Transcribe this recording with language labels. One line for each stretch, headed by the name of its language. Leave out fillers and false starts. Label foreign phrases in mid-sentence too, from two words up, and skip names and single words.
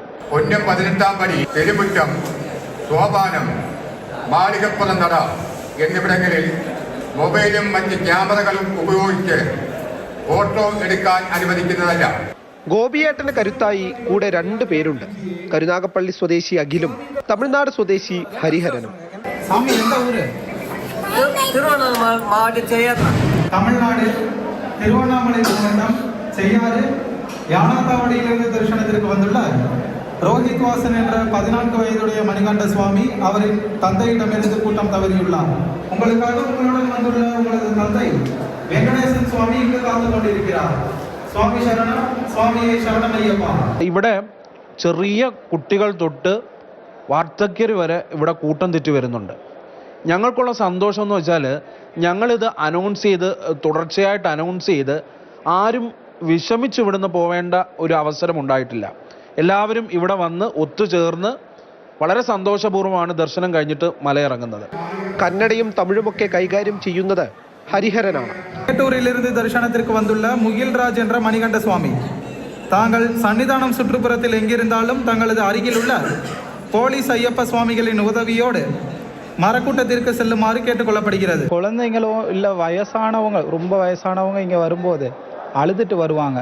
Malayalam: ഒന്നും 18-ാം പടി, പെരുമുറ്റം, സോപാനം, മാളികപ്പുറം നട എന്നിവിടങ്ങളിൽ മൊബൈലും മറ്റ് ക്യാമറകളും ഉപയോഗിച്ച് ഫോട്ടോ എടുക്കാൻ അനുവദിക്കുന്നതല്ല. ഗോപിയേട്ടന് കരുത്തായി കൂടെ 2 പേരുണ്ട്. കരുനാഗപ്പള്ളി സ്വദേശി അഖിലും തമിഴ്നാട് സ്വദേശി ഹരിഹരനും.
Tamil: தமிழ்நாடு திருவண்ணாமலை மாவட்டம் செய்யாறு யானாத்தாவடியிலிருந்து தரிசனத்திற்கு வந்துள்ளார். ரோஹித் வாசன் என்ற 14 வயதுடைய மணிகண்ட சுவாமி அவரின் தந்தையிடமிருந்து கூட்டம் தவறியுள்ளார். உங்களுக்காக உங்களுடன் வந்துள்ள உங்களது தந்தை வெங்கடேசன் சுவாமி இங்கு காத்து கொண்டிருக்கிறார்.
Malayalam: സ്വാമി ശരണം, സ്വാമിയെ ശരണമയ്യപ്പ. ഇവിടെ ചെറിയ കുട്ടികൾ തൊട്ട് വാർദ്ധക്യർ വരെ ഇവിടെ കൂട്ടം തെറ്റി വരുന്നുണ്ട്. ഞങ്ങൾക്കുള്ള സന്തോഷം എന്ന് വെച്ചാൽ ഞങ്ങളിത് അനൗൺസ് ചെയ്ത് തുടർച്ചയായിട്ട് അനൗൺസ് ചെയ്ത് ആരും വിഷമിച്ച് ഇവിടുന്ന് പോവേണ്ട ഒരു അവസരം ഉണ്ടായിട്ടില്ല. എല്ലാവരും ഇവിടെ വന്ന് ഒത്തുചേർന്ന് വളരെ സന്തോഷപൂർവ്വമാണ് ദർശനം കഴിഞ്ഞിട്ട് മലയിറങ്ങുന്നത്. കന്നഡയും തമിഴുമൊക്കെ കൈകാര്യം ചെയ്യുന്നത് ഹരിഹരനാണ്.
Tamil: மேட்டூரிலிருந்து தரிசனத்திற்கு வந்துள்ள முகில்ராஜ் என்ற மணிகண்ட சுவாமி, தாங்கள் சன்னிதானம் சுற்றுப்புறத்தில் எங்கிருந்தாலும் தங்களது அருகில் உள்ள போலீஸ் ஐயப்ப சுவாமிகளின் உதவியோடு மரக்கூட்டத்திற்கு செல்லுமாறு கேட்டுக்கொள்ளப்படுகிறது. குழந்தைங்களோ இல்லை வயசானவங்க, ரொம்ப வயசானவங்க இங்கே வரும்போது அழுதுட்டு வருவாங்க.